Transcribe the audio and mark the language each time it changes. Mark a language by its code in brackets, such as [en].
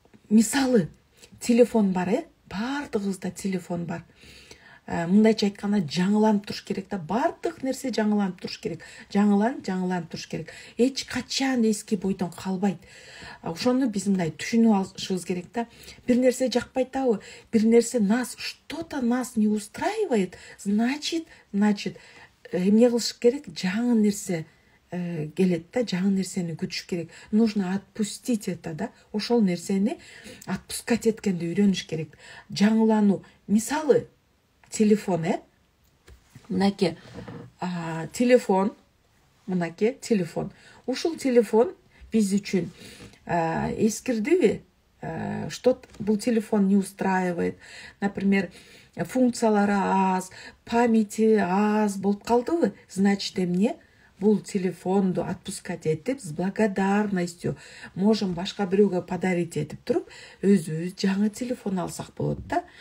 [ky] Мисалы, телефон бар, бардыгыбызда телефон бар. Мындайча айтканда, жаңыланып туруш керек да. Бардык нерсе жаңыланып туруш керек. Жаңыланып туруш керек. Эч качан эски бойдон калбайт. Ошону биз мындай түшүнүп алышыбыз керек да. Бир нерсе жакпайт абы, бир нерсе [ru] что-то нас не устраивает, [ky] значит, эмне кылыш керек? Жаңы нерсе келет да, жаңы нерсени күтүш керек. [ru] Нужно отпустить это да. [ky] Ошол нерсени отпускать эткенди үйрөнүш керек. Жаңылануу. Мисалы, телефон, мынакей, телефон, мынаке телефон. Ушул телефон биз үчүн эскирдиби? Что бул телефон не устраивает, например, функциялары аз, памяти аз болуп калдыбы, значит эмне бул телефонду отпускать этип [ru] с благодарностью можем [ky] башка бирөөгө подарить этип туруп өзүбүз жаңы телефон алсак болот да.